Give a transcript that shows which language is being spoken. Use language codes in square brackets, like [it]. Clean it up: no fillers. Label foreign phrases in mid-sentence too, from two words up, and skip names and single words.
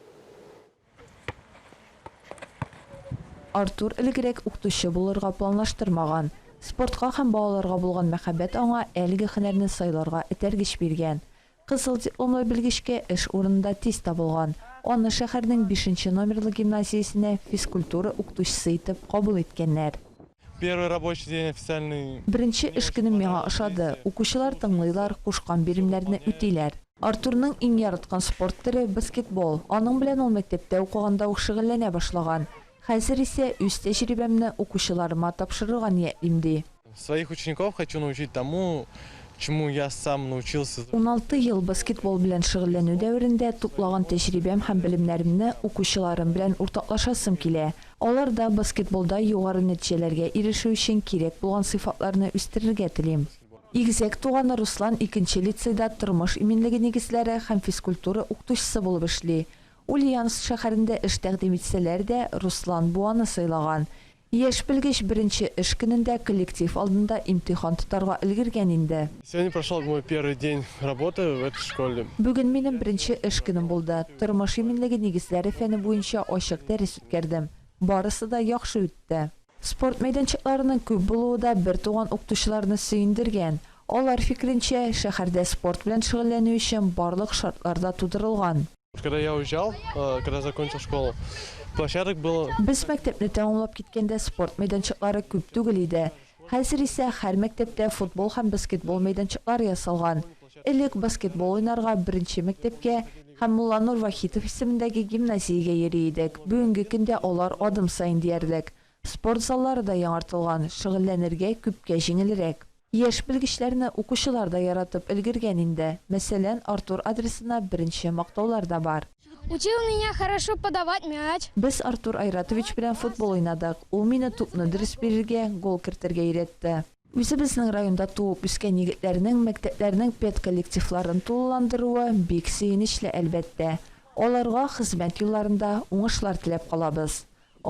[tt] Артур ilgirәк укытучы булырга планлаштырмаган. Спортка һәм балаларга булган мәхәббәт аңа әлеге һөнәрне сайларга этәргеч биргән. Кызыл дипломлы белгечкә эш урынында тиз табылган. Аны шәһәрнең 5 номерлы гимназиясенә физкультура укытучысы итеп кабул иткәннәр. [ru] Первый рабочий день официальный. [tt] Беренче эш көнем миңа ошады. Укучылар тыңлыйлар, кушкан биремнәрне үтиләр. Артурның иң яраткан спорт төре баскетбол. Аның белән ул мәктәптә укыганда ук шөгыльләнә башлаган. Хәзер исә үз тәҗрибәмне укучыларыма тапшырырга ниятлим ди. [ru] Своих учеников хочу научить тому, чему я сам научился. [tt] 16 ел баскетбол белән шөгыльләнү дәверендә туплаган тәҗрибәм һәм белемнәремне укучыларым белән уртаклашасым килә. Аларда баскетболда югары нәтиҗәләргә ирешү өчен кирәк булган сыйфатларны үстерергә телим. Игезәк туганы Руслан 2 лицейда тормыш иминлеге нигезләре һәм физкультура укытучысы булып эшли. Ульяновск шәһәрендә эш тәкъдим итсәләр дә Руслан буаны сайлаган. Яшь белгеч беренче эш көнендә коллектив алдында имтихан тотарга өлгергән инде. [ru] Сегодня прошел мой первый день работы в этой школе. [tt] Бүген минем беренче эш көнем булды. Тормыш иминлеге нигезләре фәне буенча ачык дәрес үткәрдем. Барысы да яхшы үтте. Спорт мәйданчыкларының күп булуы да бер туган укытучыларны сөендергән. Алар фикренчә, шәһәрдә спорт белән шөгыльләнү өчен барлык шартлар да тудырылган. [ru] Когда я уезжал, когда закончил школу, площадок было... [tt] Без мәктәпне тәмамлап киткәндә спорт мәйданчыклары күп түгел иде. Хәзер исә һәр мәктәптә футбол һәм баскетбол мәйданчыклары ясалган. Элек баскетбол уйнарга беренче мәктәпкә һәм Мулла Нур Вахитов исемендәге гимназиягә йөри идек. Бүгенге көндә алар адым сайын диярлек. Спорт заллары да яңартылган, шөгыльләнергә күпкә җиңелрәк. Яшь белгечләрне укучылар да яратып өлгергән инде. Мәсәлән, Артур адресына беренче мактаулар да бар. [ru] Учил меня хорошо подавать мяч. [tt] Без Артур Айратович белән футбол уйнадык. Ул мине тупны дөрес бирергә, гол кертергә өйрәтте. Үзебезнең районда туып үскән егетләрнең мәктәпләрнең педколлективларын тулыландыруы бик сөенечле әлбәттә. Аларга хезмәт юлларында уңышлар теләп калабыз.